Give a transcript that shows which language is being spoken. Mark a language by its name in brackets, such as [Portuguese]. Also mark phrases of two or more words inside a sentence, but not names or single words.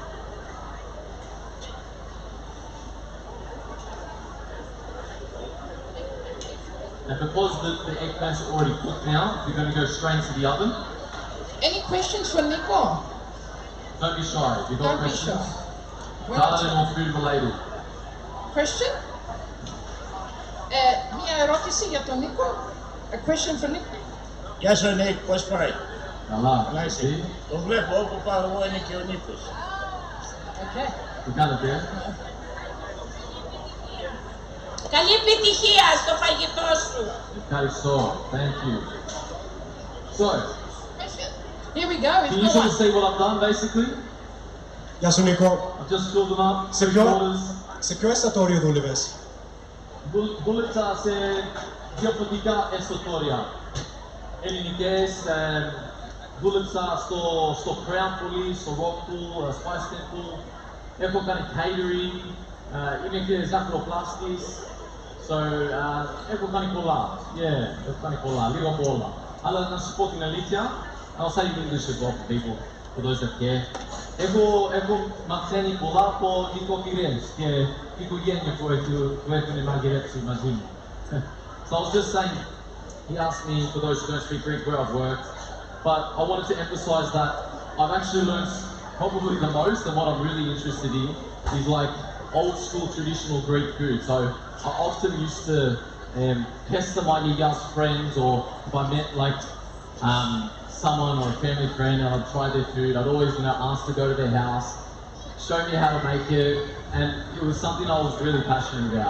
[English] And because the eggplants are already cooked now, we're going to go straight into the oven. Any questions for Niko? Don't be shy. If you've got Don't be questions, shy. garden or food related. [Greek] Question? Μια ερώτηση για το Niko? [English] A question for Niko? [Greek] Γεια σου Νίκ, πώς πάει? Καλά. Να είσαι. Το βλέπω όπου πάω εγώ είναι και ο Νίκος. [English] Okay. [Greek] Τι κάνετε? Καλή επιτυχία στο φαγητό σου. Ευχαριστώ. [English] Thank you. So, here we go. Can you sort of see what I've done basically? [Greek] Γεια σου Νίκο. [English] I've just filled them up. [Greek] Σε ποιο εστιατόριο δούλευες? Δούλεψα σε διαφορετικά εστιατόρια. Ελληνικές, δούλεψα στο Crown Police, στο Rockpool, Spice Temple. Έχω κάνει catering, είμαι και ζαχαροπλάστης. So, έχω κάνει πολλά. Yeah, έχω κάνει πολλά, λίγο από όλα. Αλλά να σου πω την αλήθεια, [English] I'll say English as well for people, for those that care. [Greek] Έχω μαθαίνει πολλά από νοικοκυρές και οικογένεια που έχουν μαγειρέψει μαζί μου. [English] So I was just saying, he asked me, for those who don't speak Greek, where I've worked, but I wanted to emphasize that I've actually learned probably the most, and what I'm really interested in is like old school traditional Greek food. So I often used to pester my Nigas friends, or if I met like someone or a family friend and I'd try their food, I'd always ask to go to their house, show me how to make it, and it was something I was really passionate about.